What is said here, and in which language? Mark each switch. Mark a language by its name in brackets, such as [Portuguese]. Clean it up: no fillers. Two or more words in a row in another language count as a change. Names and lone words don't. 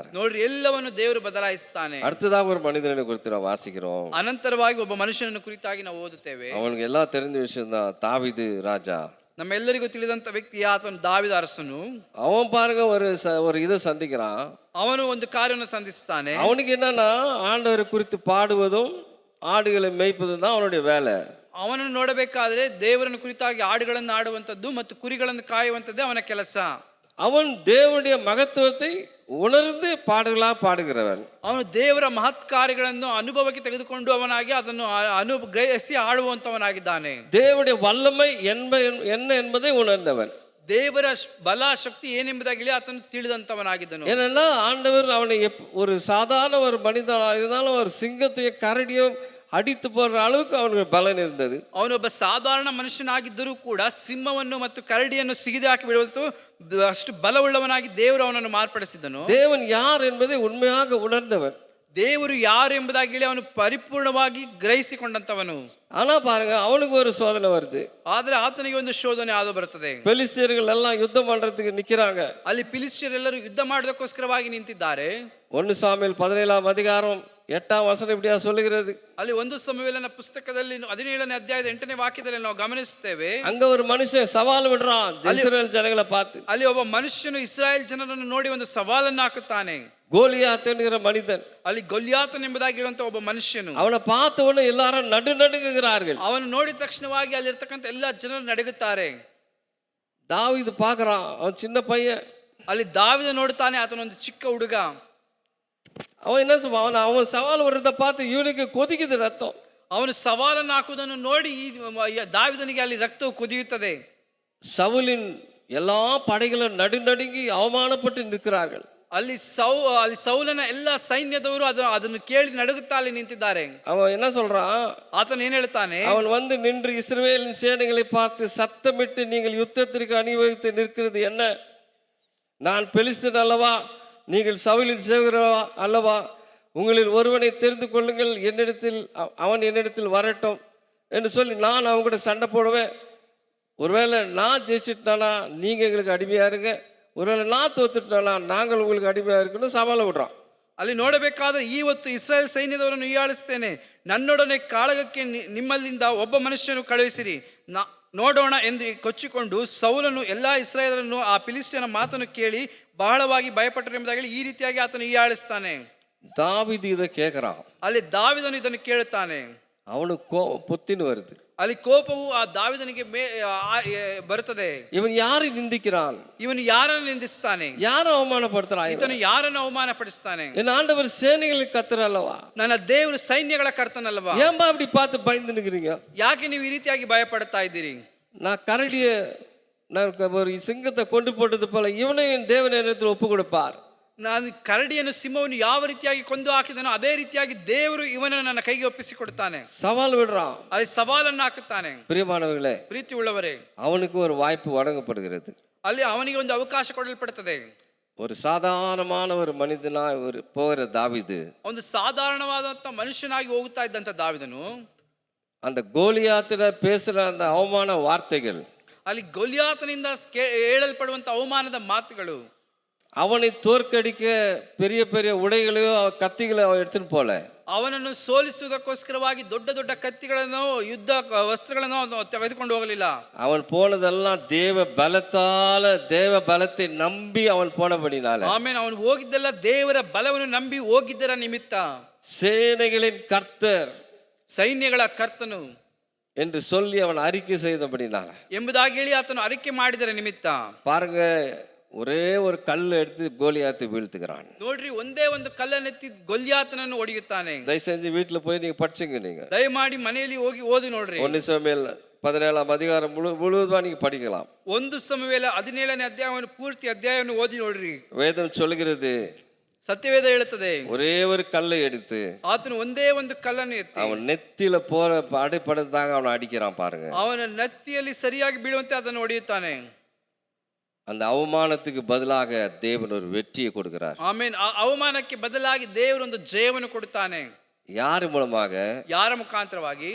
[Kannada] ನೋಡ್ರಿ, ಎಲ್ಲವನ್ನು ದೇವರು ಬದಲಾಯಿಸುತ್ತಾನೆ. [Tamil] அடுத்ததாக ஒரு மனிதனை குறித்து ನಾವು வாசிக்கிறோம். [Kannada] ಅನಂತರವಾಗಿ ಒಬ್ಬ ಮನುಷ್ಯನನ್ನು ಕುರಿತಾಗಿ ನಾವು ಓದುತ್ತೇವೆ. [Tamil] அவனுக்கு எல்லாம் தெரிஞ்ச விஷயம் தான், தாவீது ராஜா. [Kannada] ನಮ್ಮೆಲ್ಲರಿಗೂ ತಿಳಿದಂತ ವ್ಯಕ್ತಿ ಆತನು ದಾವೀದ ಅರಸನು. [Tamil] அவன் பாருங்க ஒரு இதை சந்திக்கிறான். [Kannada] ಅವನು ಒಂದು ಕಾರ್ಯವನ್ನು ಸಂಧಿಸುತ್ತಾನೆ. [Tamil] அவனுக்கு என்னன்னா, ஆண்டவரை குறித்து பாடுவதும் ஆடுகளை மேய்ப்பதும் தான் அவனுடைய வேலை. [Kannada] ಅವನನ್ನು ನೋಡಬೇಕಾದ್ರೆ ದೇವರನ್ನು ಕುರಿತಾಗಿ ಹಾಡುಗಳನ್ನು ಆಡುವಂಥದ್ದು ಮತ್ತು ಕುರಿಗಳನ್ನು ಕಾಯುವಂಥದ್ದೇ ಅವನ ಕೆಲಸ. [Tamil] அவன் தேவனுடைய மகத்துவத்தை உணர்ந்து பாடுகிறவன். [Kannada] ಅವನು ದೇವರ ಮಹತ್ ಕಾರ್ಯಗಳನ್ನು ಅನುಭವಕ್ಕೆ ತೆಗೆದುಕೊಂಡು ಅವನಾಗಿ ಅದನ್ನು ಗ್ರಹಿಸಿ ಆಡುವಂತವನಾಗಿದ್ದಾನೆ. [Tamil] தேவனுடைய வல்லமை என்ன என்பதை உணர்ந்தவன். [Kannada] ದೇವರ ಬಲ ಶಕ್ತಿ ಏನೆಂಬುದಾಗಿ ಆತನು ತಿಳಿದಂತವನಾಗಿದ್ದನು. [Tamil] ஏன்னா ஆண்டவர் அவனை ஒரு சாதாரண ஒரு மனிதனாக இருந்தாலும் ஒரு சிங்கத்தையும் கரடியும் அடித்து போடுற அளவுக்கு அவனுக்கு பலன் இருந்தது. [Kannada] ಅವನೊಬ್ಬ ಸಾಧಾರಣ ಮನುಷ್ಯನಾಗಿದ್ದರೂ ಕೂಡ ಸಿಂಹವನ್ನು ಮತ್ತು ಕರಡಿಯನ್ನು ಸಿಗಿದು ಹಾಕಿ ಬಿಡುವುದು ಅಷ್ಟು ಬಲವುಳ್ಳವನಾಗಿ ದೇವರು ಅವನನ್ನು ಮಾರ್ಪಡಿಸಿದನು. [Tamil] தேவன் யார் என்பதை உண்மையாக உணர்ந்தவன். [Kannada] ದೇವರು ಯಾರು ಎಂಬುದಾಗಿ ಹೇಳಿ ಅವನು ಪರಿಪೂರ್ಣವಾಗಿ ಗ್ರಹಿಸಿಕೊಂಡಂತವನು. [Tamil] ஆனா பாருங்க, அவனுக்கு ஒரு சோதனை வருது. [Kannada] ಆದ್ರೆ ಆತನಿಗೆ ಒಂದು ಶೋಧನೆ ಆದು ಬರುತ್ತದೆ. [Tamil] பெலிஸ்தியர்கள் எல்லாம் யுத்தம் பண்றதுக்கு நிக்கிறாங்க. [Kannada] ಅಲ್ಲಿ ಫಿಲಿಸ್ಟಿಯರೆಲ್ಲರೂ ಯುದ್ಧ ಮಾಡೋದಕ್ಕೋಸ್ಕರವಾಗಿ ನಿಂತಿದ್ದಾರೆ. [Tamil] 1 சாமுவேல் 17ஆம் அதிகாரம் 8ஆம் வசனம் இப்படியா சொல்லுகிறது. [Kannada] ಅಲ್ಲಿ 1 ಸಮುವೇಲನ ಪುಸ್ತಕದಲ್ಲಿ 17ನೇ ಅಧ್ಯಾಯದ 8ನೇ ವಾಕ್ಯದಲ್ಲಿ ನಾವು ಗಮನಿಸುತ್ತೇವೆ. [Tamil] அங்க ஒரு மனுஷன் சவால் விடுறான் இஸ்ரவேல் ஜனங்களை பார்த்து. [Kannada] ಅಲ್ಲಿ ಒಬ್ಬ ಮನುಷ್ಯನು ಇಸ್ರಾಯೇಲ್ ಜನರನ್ನು ನೋಡಿ ಒಂದು ಸವಾಲನ್ನು ಹಾಕುತ್ತಾನೆ. [Tamil] கோலியாத் என்கிற மனிதன். [Kannada] ಅಲ್ಲಿ ಗೊಲ್ಯಾತನ್ ಎಂಬುದಾಗಿ ಹೇಳುವಂತ ಒಬ್ಬ ಮನುಷ್ಯನು. [Tamil] அவனை பார்த்த உடனே எல்லாரும் நடுநடுங்குகிறார்கள். [Kannada] ಅವನು ನೋಡಿದ ತಕ್ಷಣವಾಗಿ ಅಲ್ಲಿರ್ತಕ್ಕಂಥ ಎಲ್ಲಾ ಜನರು ನಡುಗುತ್ತಾರೆ. [Tamil] தாவீது பார்க்கறான், அவன் சின்ன பையன். [Kannada] ಅಲ್ಲಿ ದಾವೀದ ನೋಡುತ್ತಾನೆ, ಆತನೊಂದು ಚಿಕ್ಕ ಹುಡುಗ. [Tamil] அவன் என்ன சொல்லுவான், அவன் சவால் வர்றதை பார்த்து இவனுக்கு கொதிக்குது ரத்தம். [Kannada] ಅವನು ಸವಾಲನ್ನು ಹಾಕುವುದನ್ನು ನೋಡಿ ಈ ದಾವೀದನಿಗೆ ಅಲ್ಲಿ ರಕ್ತವು ಕುದಿಯುತ್ತದೆ. [Tamil] சவுலின் எல்லா படைகளும் நடுநடுங்கி அவமானப்பட்டு நிற்கிறார்கள். [Kannada] ಅಲ್ಲಿ ಸೌಲನ ಎಲ್ಲ ಸೈನ್ಯದವರು ಅದನ್ನು ಕೇಳಿ ನಡುಗುತ್ತಾ ಅಲ್ಲಿ ನಿಂತಿದ್ದಾರೆ. [Tamil] அவன் என்ன சொல்றான், [Kannada] ಆತನು ಏನ್ ಹೇಳ್ತಾನೆ, [Tamil] அவன் வந்து நின்று இஸ்ரவேலின் சேனைகளை பார்த்து சத்தமிட்டு, நீங்கள் யுத்தத்திற்கு அணிவகுத்து நிற்கிறது என்ன? நான் பெலிஸ்தன் அல்லவா? நீங்கள் சவுலின் சேவகரா அல்லவா? உங்களில் ஒருவனை தெரிந்து கொள்ளுங்கள், அவன் என்னிடத்தில் வரட்டும் என்று சொல்லி நான் அவங்க கூட சண்டை போடுவேன். ஒருவேளை நான் ஜெயிச்சிட்டானா நீங்கள் எங்களுக்கு அடிமையாக இருங்க, ஒருவேளை நான் தோத்துட்டானா நாங்கள் உங்களுக்கு அடிமையாக இருக்கணும் சவாலை விடுறான். [Kannada] ಅಲ್ಲಿ ನೋಡಬೇಕಾದ್ರೆ ಇವತ್ತು ಇಸ್ರಾಯೇಲ್ ಸೈನ್ಯದವರನ್ನು ಹೀಯಾಳಿಸ್ತೇನೆ, ನನ್ನೊಡನೆ ಕಾಳಗಕ್ಕೆ ನಿಮ್ಮಲ್ಲಿಂದ ಒಬ್ಬ ಮನುಷ್ಯನು ಕಳುಹಿಸಿರಿ, ನೋಡೋಣ ಎಂದು ಕೊಚ್ಚಿಕೊಂಡು ಸೌಲನು ಎಲ್ಲಾ ಇಸ್ರಾಯೇಲರನ್ನು ಆ ಫಿಲಿಸ್ಟಿಯನ ಮಾತನ್ನು ಕೇಳಿ ಬಹಳವಾಗಿ ಭಯಪಟ್ಟರು ಎಂಬುದಾಗಿ ಈ ರೀತಿಯಾಗಿ ಆತನು ಹೀಯಾಳಿಸ್ತಾನೆ. [Tamil] தாவீது இதை கேட்குறான். [Kannada] ಅಲ್ಲಿ ದಾವೀದನು ಇದನ್ನು ಕೇಳುತ್ತಾನೆ. [Tamil] அவனுக்கு கோபம் பொத்தின்னு வருது. [Kannada] ಅಲ್ಲಿ ಕೋಪವು ಆ ದಾವೀದನಿಗೆ ಬರುತ್ತದೆ. ಇವನು ಯಾರು ನಿಂದಿக்கிறான், ಇವನು ಯಾರನ್ನು ನಿಂದಿಸ್ತಾನೆ, ಯಾರು ಅವಮಾನಪಡ್ತಾನೆ, ಈತನು ಯಾರನ್ನು ಅವಮಾನ ಪಡಿಸ್ತಾನೆ. [Tamil] என் ஆண்டவர் சேனைகளுக்கு கர்த்தர் அல்லவா, [Kannada] ನನ್ನ ದೇವರು ಸೈನ್ಯಗಳ ಕರ್ತನಲ್ವಾ, [Tamil] ஏன்பா இப்படி பார்த்து பயந்து நிற்கிறீங்க? [Kannada] ಯಾಕೆ ನೀವು ಈ ರೀತಿಯಾಗಿ ಭಯ ಪಡ್ತಾ ಇದ್ದೀರಿ? [Tamil] நான் கரடியை ஒரு சிங்கத்தை கொண்டு போட்டது போல இவனை என் தேவன் என்னிடத்தில் ஒப்பு கொடுப்பார். [Kannada] ನಾನು ಕರಡಿಯನ್ನು ಸಿಂಹವನ್ನು ಯಾವ ರೀತಿಯಾಗಿ ಕೊಂದು ಹಾಕಿದನೋ ಅದೇ ರೀತಿಯಾಗಿ ದೇವರು ಇವನನ್ನು ನನ್ನ ಕೈಗೆ ಒಪ್ಪಿಸಿಕೊಡ್ತಾನೆ. [Tamil] சவால் விடுறான், [Kannada] ಅಲ್ಲಿ ಸವಾಲನ್ನು ಹಾಕುತ್ತಾನೆ. [Tamil] பிரியமானவர்களே, [Kannada] ಪ್ರೀತಿ ಉಳ್ಳವರೇ, [Tamil] அவனுக்கு ஒரு வாய்ப்பு வழங்கப்படுகிறது. [Kannada] ಅಲ್ಲಿ ಅವನಿಗೆ ಒಂದು ಅವಕಾಶ ಕೊಡಲ್ಪಡುತ್ತದೆ. [Tamil] ஒரு சாதாரணமான ஒரு மனிதனாய் போகிற தாவீது, [Kannada] ಒಂದು ಸಾಧಾರಣವಾದಂತ ಮನುಷ್ಯನಾಗಿ ಹೋಗುತ್ತಾ ಇದ್ದಂತ ದಾವೀದನು [Tamil] அந்த கோலியாத்திட பேசுற அந்த அவமான வார்த்தைகள், [Kannada] ಅಲ್ಲಿ ಗೊಲಿಯಾತನಿಂದ ಹೇಳಲ್ಪಡುವಂತ ಅವಮಾನದ ಮಾತುಗಳು, [Tamil] அவனை தோற்கடிக்க பெரிய பெரிய உடைகளையோ கத்திகளை எடுத்துன்னு போல, [Kannada] ಅವನನ್ನು ಸೋಲಿಸುವುದಕ್ಕೋಸ್ಕರವಾಗಿ ದೊಡ್ಡ ದೊಡ್ಡ ಕತ್ತಿಗಳನ್ನು ಯುದ್ಧ ವಸ್ತ್ರಗಳನ್ನು ತೆಗೆದುಕೊಂಡು ಹೋಗಲಿಲ್ಲ. [Tamil] அவன் போனதெல்லாம் தேவ பலத்தை நம்பி அவன் போனபடினால, [Kannada] ಆಮೇಲೆ ಅವನು ಹೋಗಿದ್ದೆಲ್ಲ ದೇವರ ಬಲವನ್ನು ನಂಬಿ ಹೋಗಿದ್ದರ ನಿಮಿತ್ತ, [Tamil] சேனைகளின் கர்த்தர், [Kannada] ಸೈನ್ಯಗಳ ಕರ್ತನು [Tamil] என்று சொல்லி அவன் அறிக்கை செய்தபடினால [Kannada] ಎಂಬುದಾಗಿ ಹೇಳಿ ಆತನು ಅರಿಕೆ ಮಾಡಿದರ ನಿಮಿತ್ತ, [Tamil] பாருங்க, ஒரே ஒரு கல் எடுத்து கோலியாத்தை வீழ்த்துக்கிறான். [Kannada] ನೋಡ್ರಿ, ಒಂದೇ ಒಂದು ಕಲ್ಲನ್ನೆತ್ತಿ ಗೊಲ್ಯಾತನನ್ನು ಹೊಡೆಯುತ್ತಾನೆ. [Tamil] தயவு செஞ்சு வீட்டுல போய் நீங்க படிச்சுங்க. நீங்க [Kannada] ದಯಮಾಡಿ ಮನೆಯಲ್ಲಿ ಹೋಗಿ ಓದಿ ನೋಡ್ರಿ. [Tamil] 1 சாமுவேல் 17 அதிகாரம் முழுவதுமா நீங்க படிக்கலாம். [Kannada] 1 ಸಮುವೇಲ 17ನೇ ಅಧ್ಯಾಯವನ್ನು ಪೂರ್ತಿ ಅಧ್ಯಾಯವನ್ನು ಓದಿ ನೋಡ್ರಿ. [Tamil] வேதம் சொல்லுகிறது, [Kannada] ಸತ್ಯವೇದ ಹೇಳುತ್ತದೆ, [Tamil] ஒரே ஒரு கல்லை எடுத்து [Kannada] ಆತನು ಒಂದೇ ಒಂದು ಕಲ್ಲನ್ನು ಎತ್ತಿ [Tamil] அவன் நெத்தியில போற அடிப்படைதாங்க அவனை அடிக்கிறான். பாருங்க, [Kannada] ಅವನ ನೆತ್ತಿಯಲ್ಲಿ ಸರಿಯಾಗಿ ಬೀಳುವಂತೆ ಅದನ್ನು ಹೊಡೆಯುತ್ತಾನೆ. [Tamil] அந்த அவமானத்துக்கு பதிலாக தேவன் ஒரு வெற்றியை கொடுக்கிறார். [Kannada] ಆಮೇನ್. ಆ ಅವಮಾನಕ್ಕೆ ಬದಲಾಗಿ ದೇವರು ಒಂದು ಜಯವನ್ನು ಕೊಡುತ್ತಾನೆ. [Tamil] யார் மூலமாக? [Kannada] ಯಾರ ಮುಖಾಂತರವಾಗಿ?